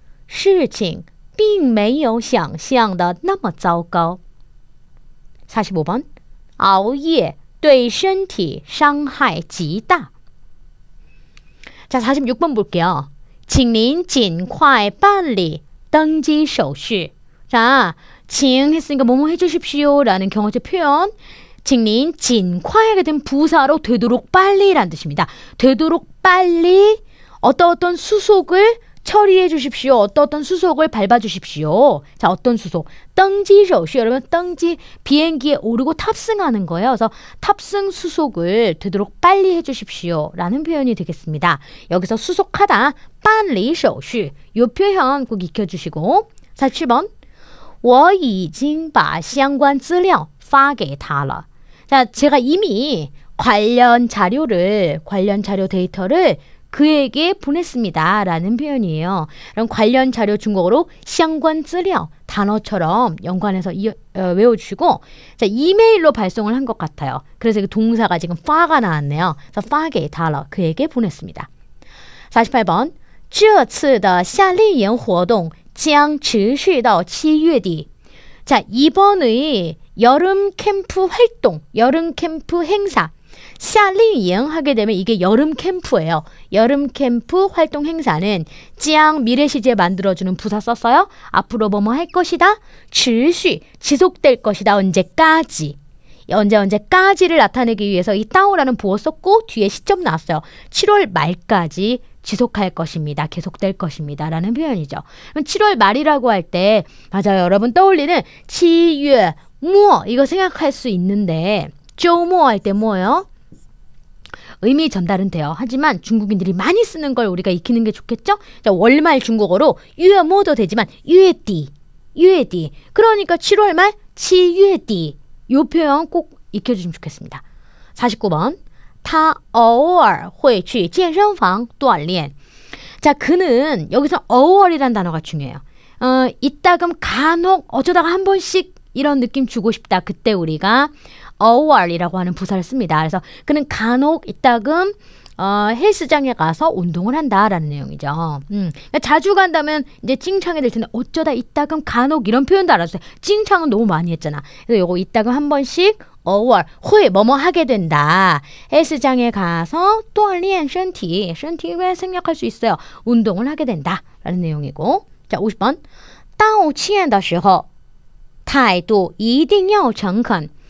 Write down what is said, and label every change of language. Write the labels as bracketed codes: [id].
[zh] 事情并没有想象的那么糟糕。 45번. 熬夜对身体伤害极大。 [ko] 자, 46번 볼게요. [zh] 请您尽快办理登记手续. [ko] 자, 请 했으니까 뭐뭐 해주십시오 라는 경어적 표현. [zh] 请您尽快 [ko] 하게 된 부사로 되도록 빨리라는 뜻입니다. 되도록 빨리 어떤 수속을 처리해 주십시오. 어떤 수속을 밟아 주십시오. 자, 어떤 수속? [zh] 登记手续. [ko] 여러분, 登记 비행기에 오르고 탑승하는 거예요. 그래서 탑승 수속을 되도록 빨리 해 주십시오 라는 표현이 되겠습니다. 여기서 수속하다, [zh] 办理手续. [ko] 이 표현 꼭 익혀주시고. 47번. [zh] 我已经把相关资料发给他了. [ko] 자, 제가 이미 관련 자료 데이터를 그에게 보냈습니다 라는 표현이에요. 그럼 관련 자료 중국어로 [zh] 相关资料 [ko] 단어처럼 연관해서 외워주시고, 자, 이메일로 발송을 한 것 같아요. 그래서 그 동사가 지금 파가 나왔네요. 그래서 [zh] 发给他了, [ko] 그에게 보냈습니다. 48번. [zh] 这次的夏令营活动将持续到7月底. [ko] 자, 이번의 여름 캠프 활동, 여름 캠프 행사. 夏令营 하게 되면 이게 여름 캠프예요. 여름 캠프 활동 행사는 将 미래 시제 만들어주는 부사 썼어요. 앞으로 뭐뭐 할 것이다. 持续 지속될 것이다. 언제까지. 언제까지를 나타내기 위해서 이 따오라는 보어 썼고 뒤에 시점 나왔어요. 7월 말까지 지속할 것입니다. 계속될 것입니다. 라는 표현이죠. 7월 말이라고 할 때 맞아요. 여러분 떠올리는 7월 뭐 이거 생각할 수 있는데周末 할 때 뭐예요? 의미 전달은 돼요. 하지만 중국인들이 많이 쓰는 걸 우리가 익히는 게 좋겠죠? 자, 월말 중국어로 月末도 되지만 月底 그러니까 7월 말 [zh] 7月底 [ko] 이 표현 꼭 익혀주시면 좋겠습니다. 49번. [zh] 他偶尔会去健身房锻炼. [ko] 자, 그는 여기서 偶尔이란 단어가 중요해요. 이따금 간혹 어쩌다가 한 번씩 이런 느낌 주고 싶다. 그때 우리가 偶尔이라고 하는 부사를 씁니다. 그래서 그는 간혹 이따금 헬스장에 가서 운동을 한다라는 내용이죠. 그러니까 자주 간다면 이제 찡창이 될 텐데 어쩌다 이따금 간혹 이런 표현도 알아주세요. 찡창은 너무 많이 했잖아. 그래서 요거 이따금 한 번씩 [zh] 偶尔会 [ko] 뭐뭐 하게 된다. 헬스장에 가서 [zh] 锻炼身体 身体 [ko] 왜 생략할 수 있어요. 운동을 하게 된다라는 내용이고. 자, 50번. [zh] 道歉的时候态度一定要诚恳.